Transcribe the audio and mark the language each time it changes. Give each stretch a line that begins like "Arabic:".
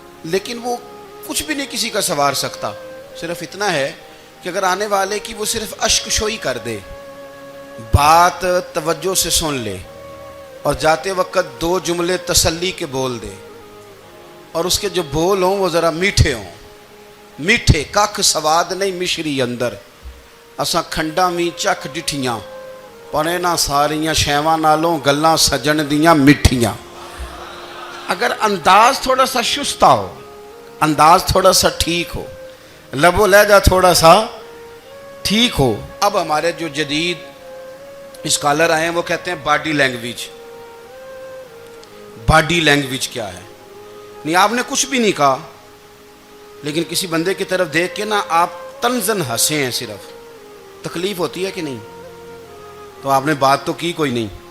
Urdu: لیکن وہ کچھ بھی نہیں کسی کا سنوار سکتا. صرف اتنا ہے کہ اگر آنے والے کی وہ صرف اشک شوئی کر دے، بات توجہ سے سن لے اور جاتے وقت 2 جملے تسلی کے بول دے، اور اس کے جو بول ہوں وہ ذرا میٹھے ہوں.
Punjabi: میٹھے ککھ سواد نہیں مشری اندر، اساں کھنڈاں وی چکھ ڈٹھیاں، پر انہاں ساریاں شیواں نالوں گلاں سجن دیاں میٹھیاں.
Urdu: اگر انداز تھوڑا سا شستہ ہو، انداز تھوڑا سا ٹھیک ہو، لب و لہجہ تھوڑا سا ٹھیک ہو. اب ہمارے جو جدید اسکالر آئے ہیں وہ کہتے ہیں باڈی لینگویج. باڈی لینگویج کیا ہے؟ نہیں، آپ نے کچھ بھی نہیں کہا، لیکن کسی بندے کی طرف دیکھ کے نا آپ طنزاً ہنسے ہیں، صرف تکلیف ہوتی ہے کہ نہیں؟ تو آپ نے بات تو کی کوئی نہیں.